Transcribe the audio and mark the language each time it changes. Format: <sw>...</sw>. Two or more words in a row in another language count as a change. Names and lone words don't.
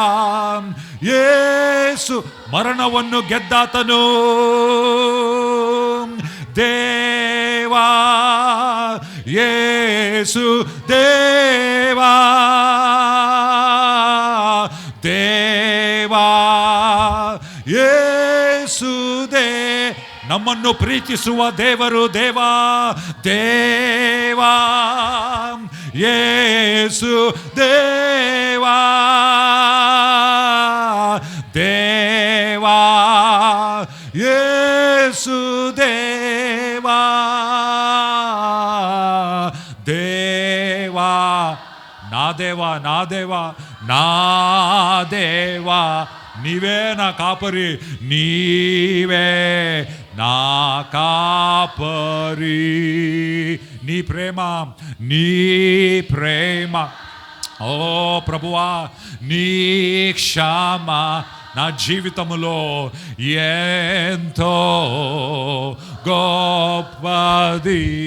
<kn>ಯೇಸು ಮರಣವನ್ನು ಗೆದ್ದಾತನು, ದೇವಾ, ಯೇಸು ದೇವಾ, ದೇವಾ, ಯೇಸು ನಮ್ಮನ್ನು ಪ್ರೀತಿಸುವ ದೇವರು, ದೇವಾ, ದೇವಾ, ಯೇಸು ದೇವಾ, ದೇವಾ, ಯೇಸು ದೇವಾ, ದೇವಾ,</kn> <te>నా దేవా, నా దేవా, నా దేవా, నీవే నా కాపరి, నీవే నా కాపరి. నీ ప్రేమ, నీ ప్రేమ, ఓ ప్రభువా, నీ క్షమ నా జీవితములో ఎంతో గొప్పది.</te>